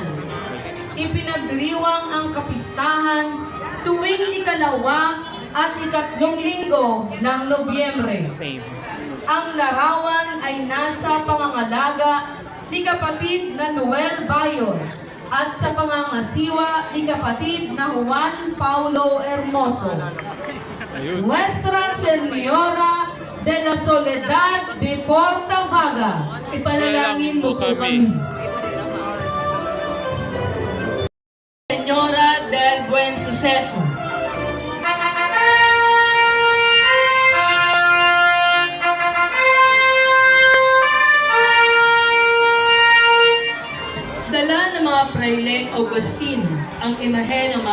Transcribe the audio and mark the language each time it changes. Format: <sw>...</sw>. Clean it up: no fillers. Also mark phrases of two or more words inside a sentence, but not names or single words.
<tl>Ipinagdiriwang ang kapistahan tuwing ikalawa at ikatlong linggo ng Nobyembre. Ang larawan ay nasa pangangalaga ni kapatid na Noel Bayon at sa pangangasiwa ni kapatid na Juan Paulo Hermoso. Nuestra Señora de la Soledad de Porta Vaga, ipanalangin mo po kami. Señora del Buen Suceso, dala ng mga Praileng Augustino ang imahe ng</tl>